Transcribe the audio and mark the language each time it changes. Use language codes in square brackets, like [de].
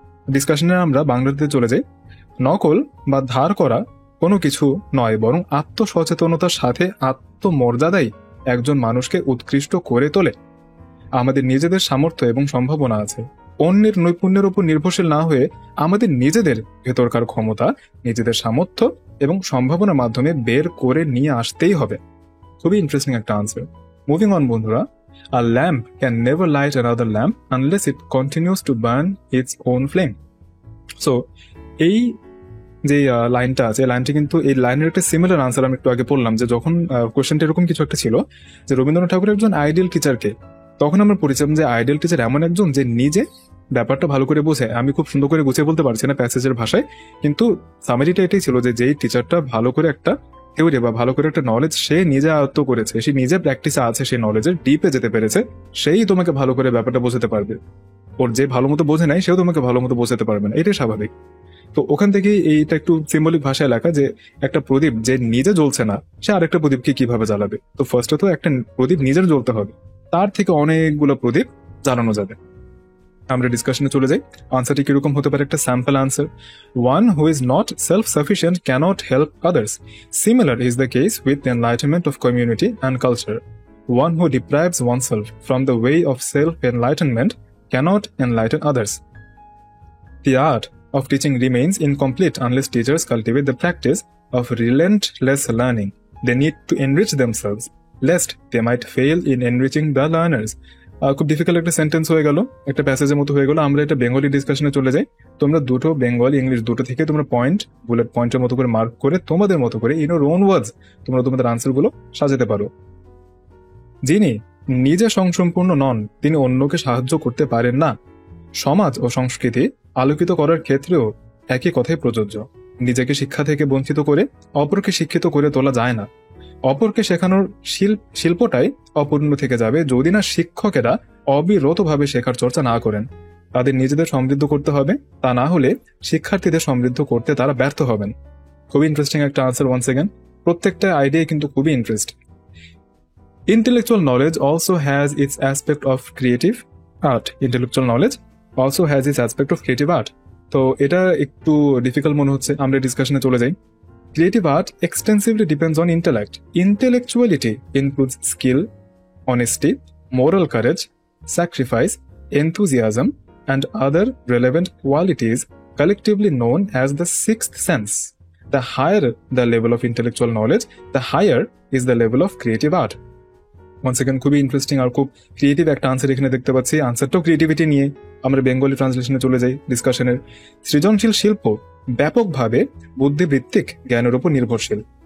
[bn] ডিসকাশনে আমরা বাংলাতে চলে যাই। নকল বা ধার করা কোনো কিছু নয়, বরং আত্মসচেতনতার সাথে আত্মমর্যাদাই একজন মানুষকে উৎকৃষ্ট করে তোলে। আমাদের নিজেদের সামর্থ্য এবং সম্ভাবনা আছে, অন্যের নৈপুণ্যের উপর নির্ভরশীল না হয়ে আমাদের নিজেদের ভেতরকার ক্ষমতা, নিজেদের সামর্থ্য এবং সম্ভাবনার মাধ্যমে বের করে নিয়ে আসতেই হবে। খুবই ইন্টারেস্টিং একটা আনসার। [en] moving on [bn] বন্ধুরা। [en] A lamp can never light another lamp unless it continues to burn its own flame. [bn] So, এই যে লাইনটা আছে, লাইনটা কিন্তু এই লাইনের একটা সিমিলার আনসার আমি একটু আগে বললাম, যে যখন কোয়েশ্চেনটা এরকম কিছু একটা ছিল যে রবীন্দ্রনাথ ঠাকুরের একজন আইডিয়াল টিচারকে, তখন আমরা পড়েছিলাম যে আইডিয়াল টিচার এমন একজন যে নিজে ব্যাপারটা ভালো করে বোঝে। আমি খুব সুন্দর করে গুছিয়ে বলতে পারছি না প্যাসেজের ভাষায়, কিন্তু সামারিটা এটাই ছিল যে যেই টিচারটা ভালো করে একটা থিওরি বা ভালো করে একটা নলেজ সে নিজে আয়ত্ত করেছে, সে নিজে প্র্যাকটিসে আছে, সেই নলেজের ডিপে যেতে পেরেছে, সেই তোমাকে ভালো করে ব্যাপারটা বোঝাতে পারবে। ওর যে ভালো মতো বোঝে নাই, সেও তোমাকে ভালো মতো বোঝাতে পারবে না, এটাই স্বাভাবিক। তো ওখান থেকে এইটা একটু সিম্বলিক ভাষায় লেখা, যে একটা প্রদীপ যে নিজে জ্বলছে না, সে আরেকটা প্রদীপকে কিভাবে জ্বালাবে। তো ফার্স্টে তো একটা প্রদীপ নিজের জ্বলতে হবে, তার থেকে অনেকগুলো প্রদীপ জ্বালানো যাবে। আমরা ডিসকাশনে চলে যাই। আনসারটি কিরকম হতে পারে? একটা sample answer. [en] One who is not self sufficient cannot help others. Similar is the case with the enlightenment of community and culture. One who deprives oneself from the way of self-enlightenment cannot enlighten others. The art of teaching remains incomplete unless teachers cultivate the practice of relentless learning. They need to enrich themselves, lest they might fail in enriching the learners. [bn] খুব difficult একটা sentence হয়ে গেল, একটা প্যাসেজের মতো হয়ে গেল। আমরা এটা বেঙ্গলি ডিসকাশনে চলে যাই। তোমরা দুটো বেঙ্গলি ইংলিশ দুটো থেকে তোমরা পয়েন্ট, বুলেট পয়েন্টের মতো করে মার্ক করে তোমাদের মতো করে [en] in your own words [bn] তোমরা তোমাদের আনসারগুলো সাজাতে পারো। যিনি নিজে স্বয়ংসম্পূর্ণ নন, তিনি অন্যকে সাহায্য করতে পারেন না। সমাজ ও সংস্কৃতি আলোকিত করার ক্ষেত্রেও একই কথাই প্রযোজ্য। নিজেকে শিক্ষা থেকে বঞ্চিত করে অপরকে শিক্ষিত করে তোলা যায় না। অপরকে শেখানোর শিল্পটাই অপূর্ণ থেকে যাবে যদি না শিক্ষকেরা অবিরতভাবে শেখার চর্চা না করেন। তাদের নিজেদের সমৃদ্ধ করতে হবে, তা না হলে শিক্ষার্থীদের সমৃদ্ধ করতে তারা ব্যর্থ হবেন। খুবই ইন্টারেস্টিং একটা আনসার [en] Once again. [bn] প্রত্যেকটা আইডিয়া কিন্তু খুবই interesting. [en] Intellectual knowledge also has its aspect of creative art. Intellectual knowledge also has its aspect of creative art. [bn] তো এটা একটু ডিফিকাল্ট মনে হচ্ছে, আমরা ডিসকাশনে চলে যাই। [en] Creative art extensively depends on intellect. Intellectuality includes skill, honesty, moral courage, sacrifice, enthusiasm, and other relevant qualities collectively known as the sixth sense. The higher the level of intellectual knowledge, the higher is the level of creative art. Once again [bn] খুবই interesting আর খুব creative একটা answer এখানে দেখতে পাচ্ছি। আনসারটাও creativity নিয়ে। আমরা Bengali ট্রান্সলেশনে চলে যাই ডিসকাশনের। সৃজনশীল শিল্প ব্যাপকভাবে বুদ্ধিবৃত্তিক জ্ঞানের উপর নির্ভরশীল।